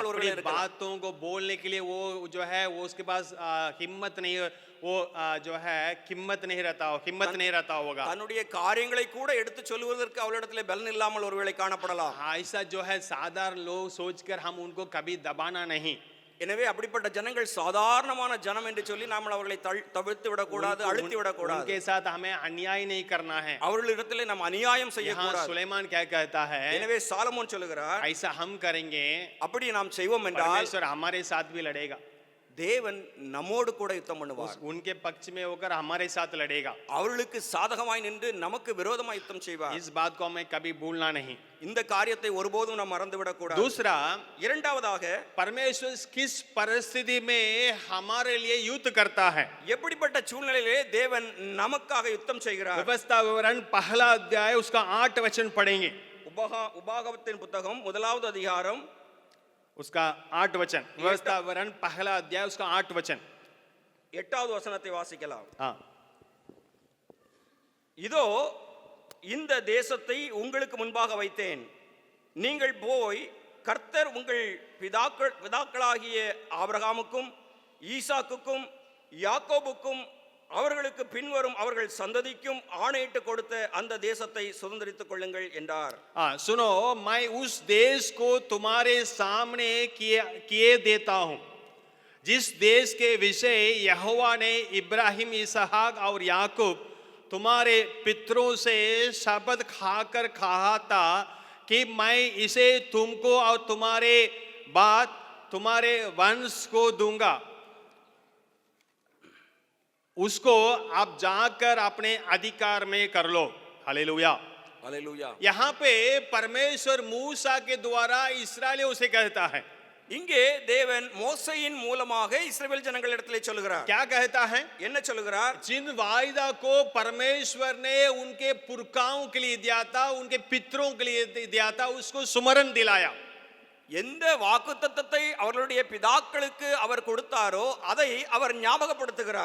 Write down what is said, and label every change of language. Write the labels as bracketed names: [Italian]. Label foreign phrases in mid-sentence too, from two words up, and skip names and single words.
[Hindi] अपनी [Tamil] ஒருவர் இருக்கிறார். [Hindi] बातों को बोलने के लिए वो जो है वो उसके पास हिम्मत नहीं, वो जो है हिम्मत नहीं रहता होगा। [Tamil] தன்னுடைய காரியங்களை கூட எடுத்து சொல்லுவதற்கு அவர்களிடத்திலே பலன் இல்லாமல் ஒருவேளை காணப்படலாம். [Hindi] ऐसा जो है साधारण लोग सोचकर हम उनको कभी दबाना नहीं। [Tamil] எனவே அப்படிப்பட்ட ஜனங்கள் சாதாரணமான ஜனம் என்று சொல்லி நாம் அவர்களை தவிர்த்து விடக்கூடாது, அழுத்தி விடக்கூடாது. [Hindi] उनके साथ हमें अन्याय नहीं करना है। [Tamil] அவர்களிடத்திலே நாம் அநியாயம் [Hindi] यहाँ [Tamil] செய்யக்கூடாது. [Hindi] सुलेमान क्या कहता है, [Tamil] எனவே சாலமோன் சொல்லுகிறார், [Hindi] ऐसा हम करेंगे [Tamil] அப்படி நாம் செய்வோம் என்றால் [Hindi] परमेश्वर हमारे साथ भी लड़ेगा, [Tamil] தேவன் நம்மோடு கூட யுத்தம் பண்ணுவார். [Hindi] उनके पक्ष में होकर हमारे साथ लड़ेगा। [Tamil] அவர்களுக்கு சாதகமாய் நின்று நமக்கு விரோதமாய் யுத்தம் செய்வார். [Hindi] इस बात को हमें कभी भूलना नहीं। [Tamil] இந்த காரியத்தை ஒருபோதும் நாம் மறந்துவிடக் கூடாது. [Hindi] दूसरा, [Tamil] இரண்டாவதாக [Hindi] परमेश्वर किस परिस्थिति में हमारे लिए युद्ध करता है। [Tamil] எப்படிப்பட்ட சூழ்நிலையிலே தேவன் நமக்காக யுத்தம் செய்கிறார். [Hindi] व्यवस्था विवरण पहला अध्याय उसका 8 वचन पढ़ेंगे। [Tamil] உபாகமத்தின் புத்தகம் 1வது அதிகாரம் [Hindi] उसका 8 वचन, व्यवस्था विवरण पहला अध्याय उसका 8 वचन। [Tamil] 8வது வசனத்தை வாசிக்கலாம். [Hindi] हाँ, [Tamil] இதோ இந்த தேசத்தை உங்களுக்கு முன்பாக வைத்தேன், நீங்கள் போய் கர்த்தர் உங்கள் பிதாக்களாகிய ஆபிரகாமுக்கும் ஈசாக்குக்கும் யாக்கோபுக்கும் அவர்களுக்கு பின்வரும் அவர்கள் சந்ததிக்கும் ஆணையிட்டு கொடுத்த அந்த தேசத்தை சுதந்தரித்துக் கொள்ளுங்கள் என்றார். [Hindi] सुनो, मैं उस देश को तुम्हारे सामने किए देता हूं, जिस देश के विषय यहोवा ने इब्राहिम, इसहाक और याकूब तुम्हारे पितरों से शपथ खाकर कहा था कि मैं इसे तुमको और तुम्हारे बाद तुम्हारे वंश को दूंगा, उसको आप जाकर अपने अधिकार में कर लो। हालेलुया, हालेलुया. यहाँ पे परमेश्वर मूसा के द्वारा इस्राएलियों से कहता है। [Tamil] இங்கே தேவன் மோசேயின் மூலமாக இஸ்ரவேல் ஜனங்களிடத்திலே சொல்கிறார். [Hindi] क्या कहता है? [Tamil] என்ன சொல்கிறார்? [Hindi] जिन वायदा को परमेश्वर ने उनके पुरखाओं के लिए दिया था, उनके पितरों के लिए दिया था, उसको सुमरन दिलाया। [Tamil] எந்த வாக்குத்தத்தத்தை அவர்களுடைய பிதாக்களுக்கு அவர் கொடுத்தாரோ அதை அவர் ஞாபகப்படுத்துகிறார்.